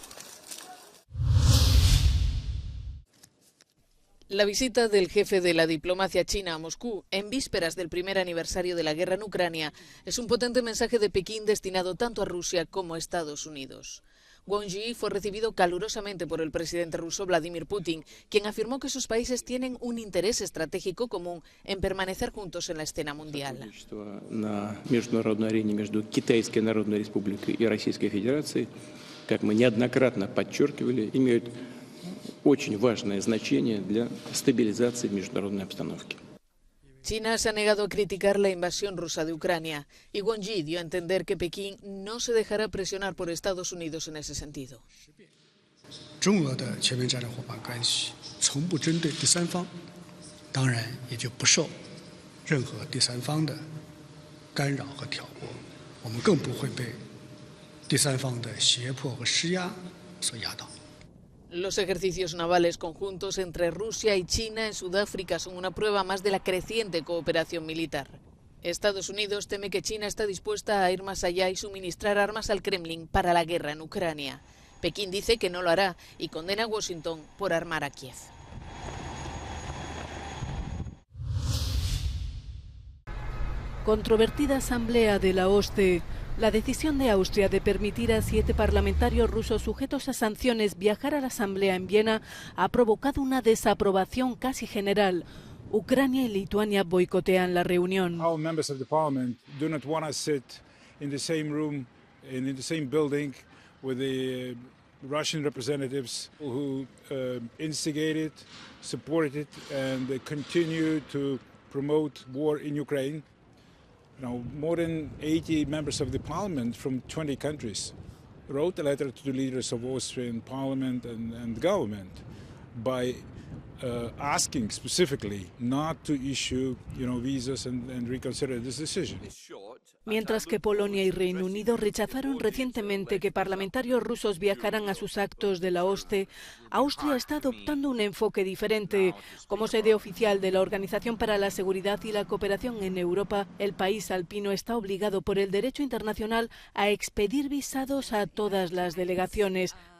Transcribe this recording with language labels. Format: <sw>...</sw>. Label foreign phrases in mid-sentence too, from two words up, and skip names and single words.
<es>La visita del jefe de la diplomacia china a Moscú, en vísperas del primer aniversario de la guerra en Ucrania, es un potente mensaje de Pekín destinado tanto a Rusia como a Estados Unidos. Wang Yi fue recibido calurosamente por el presidente ruso Vladimir Putin, quien afirmó que sus países tienen un interés estratégico común en permanecer juntos en la escena mundial.</es> <ru>На международной арене между Китайской Народной Республикой и Российской Федерацией, как мы неоднократно подчеркивали, имеют очень важное значение для стабилизации международной обстановки.</ru> <es>China se ha negado a criticar la invasión rusa de Ucrania y Wang Yi dio a entender que Pekín no se dejará presionar por Estados Unidos en ese sentido.</es> <zh>中俄的全面战略伙伴关系从不针对第三方，当然也就不受任何第三方的干扰和挑拨，我们更不会被第三方的胁迫和施压所压倒。</zh> <es>Los ejercicios navales conjuntos entre Rusia y China en Sudáfrica son una prueba más de la creciente cooperación militar. Estados Unidos teme que China está dispuesta a ir más allá y suministrar armas al Kremlin para la guerra en Ucrania. Pekín dice que no lo hará y condena a Washington por armar a Kiev. Controvertida asamblea de la OSCE. La decisión de Austria de permitir a 7 parlamentarios rusos sujetos a sanciones viajar a la asamblea en Viena ha provocado una desaprobación casi general. Ucrania y Lituania boicotean la reunión.</es> <en>Our members of the parliament do not want to sit in the same room and in the same building with the Russian representatives who instigated, supported and continue to promote war in Ukraine. Now, more than 80 members of the parliament from 20 countries wrote a letter to the leaders of Austrian parliament and government by asking specifically not to issue, visas and reconsider this decision.</en> <es>Mientras que Polonia y Reino Unido rechazaron recientemente que parlamentarios rusos viajaran a sus actos de la OSCE, Austria está adoptando un enfoque diferente. Como sede oficial de la Organización para la Seguridad y la Cooperación en Europa, el país alpino está obligado por el derecho internacional a expedir visados a todas las delegaciones.</es>